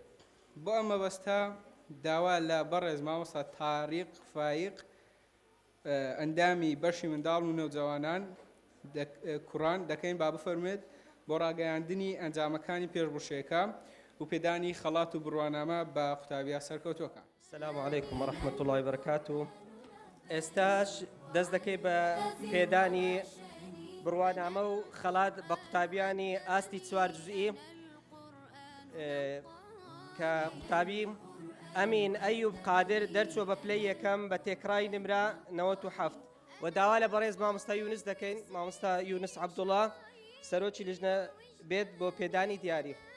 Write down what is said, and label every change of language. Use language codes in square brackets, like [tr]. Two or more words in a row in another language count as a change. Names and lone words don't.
[ckb] بۆ ئەم مەبەستە داوا لە بەڕێز مامۆستا تاریق فایق ئەندامی بەشی منداڵ و نەوجەوانان کوڕان دەکەین با بفەرمێت بۆ ڕاگەیاندنی ئەنجامەکانی پێشبڕشێکە و پێدانی خەڵات و بڕوانامە بە قوتابیە سەرکەوتوەکە. [ar] السلام عليكم ورحمة الله وبركاته. [ckb] ئێستاش دەست دەکەی بە پێدانی بڕوانامە و خەڵات بە قوتابیانی ئاستی 4 جزئی کە قوتابی ئەمین ئەیوب قادر دەرچووە بە پلەی یەکەم بە تێکڕای نمرە 97 و داوا لە بەڕێز مامۆستا یونس دەکەین مامۆستا یونس عەبدوڵڵا سەرۆکی لیژنە بێت بۆ پێدانی دیاری.